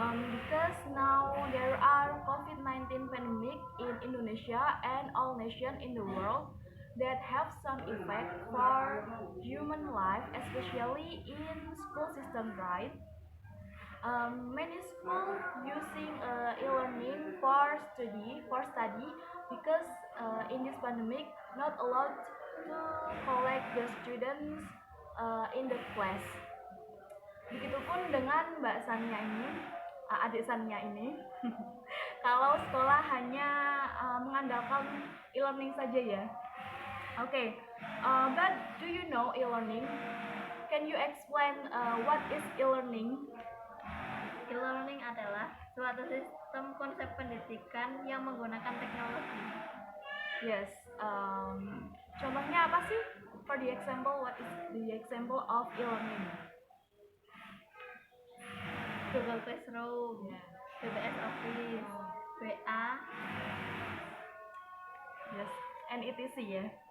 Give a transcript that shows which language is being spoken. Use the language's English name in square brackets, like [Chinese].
[English] Because now there are COVID-19 pandemic in Indonesia and all nations in the world, that have some effect for human life, especially in school system, right? Many schools using e-learning for study because in this pandemic not allowed to collect the students in the class. [Indonesian] Begitupun dengan Mbak Sania ini, adik Sania ini. Kalau sekolah hanya mengandalkan e-learning saja ya. [English] Okay, but do you know e-learning? Can you explain what is e-learning? [Indonesian] E-learning adalah suatu sistem konsep pendidikan yang menggunakan teknologi. Yes. Contohnya apa sih? [English] For the example, what is the example of e-learning? Google Classroom, PBS Office, WA. Yes, and etc. ya.